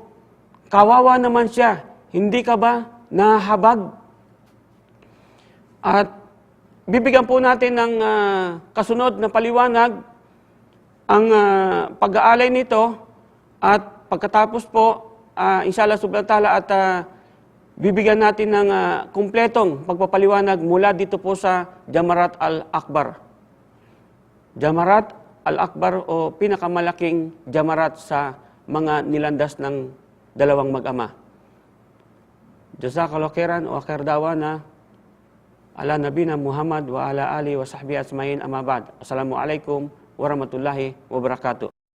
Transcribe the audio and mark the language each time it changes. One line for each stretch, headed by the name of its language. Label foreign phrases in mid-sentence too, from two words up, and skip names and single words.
Filipino: Kawawa naman siya, hindi ka ba nahabag?" At bibigyan po natin ng kasunod na paliwanag ang pag-aalay nito, at pagkatapos po,
Arabic: إن شاء الله سبحانه وتعالى,
Filipino: at bibigyan natin ng kumpletong pagpapaliwanag mula dito po sa Jamarat al-Akbar. Jamarat al-Akbar o pinakamalaking jamarat sa mga nilandas ng dalawang mag-ama.
Arabic: جزاك الله خيرا وخير دعوانا على نبينا محمد وعلى آله وصحبه أجمعين أما بعد. السلام عليكم ورحمة الله وبركاته.